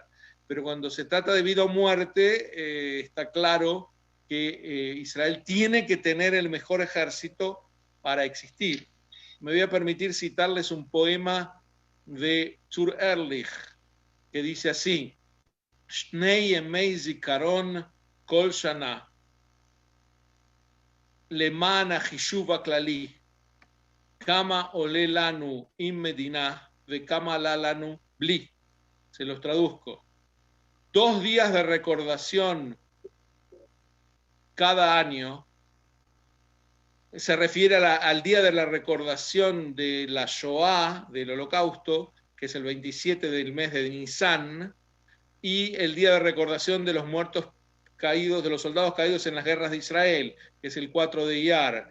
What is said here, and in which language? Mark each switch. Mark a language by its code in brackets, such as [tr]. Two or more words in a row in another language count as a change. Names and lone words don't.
[es] Pero cuando se trata de vida o muerte, está claro que Israel tiene que tener el mejor ejército para existir. Me voy a permitir citarles un poema de Zur Ehrlich, que dice así: [he] שני ימי זיכרון כל שנה למען החישוב הכללי, כמה עולה לנו עם מדינה וכמה עלה לנו בלי. [es] Se los traduzco. 2 días de recordación cada año se refiere al día de la recordación de la Shoah, del Holocausto, que es el 27 del mes de Nisan, y el día de recordación de los muertos caídos, de los soldados caídos en las guerras de Israel, que es el 4 de Iyar.